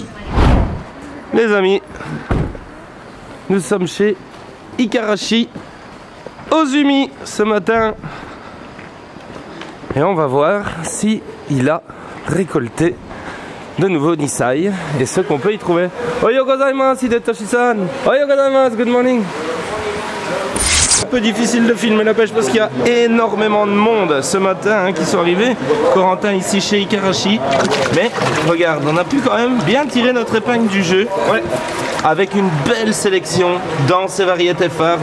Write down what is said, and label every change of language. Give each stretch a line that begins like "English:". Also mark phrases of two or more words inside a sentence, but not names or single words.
French: Les amis, nous sommes chez Ikarashi Ozumi ce matin. Et on va voir si il a récolté de nouveau Nisai et ce qu'on peut y trouver.
Japanese: おはようございます、ヒデトシさん. おはようございます,
English: good morning.
French: Un peu difficile de filmer la pêche parce qu'il y a énormément de monde ce matin qui sont arrivés. Corentin ici chez Ikarashi. Mais regarde, on a pu quand même bien tirer notre épingle du jeu. Ouais. Avec une belle sélection dans ces variétés phares.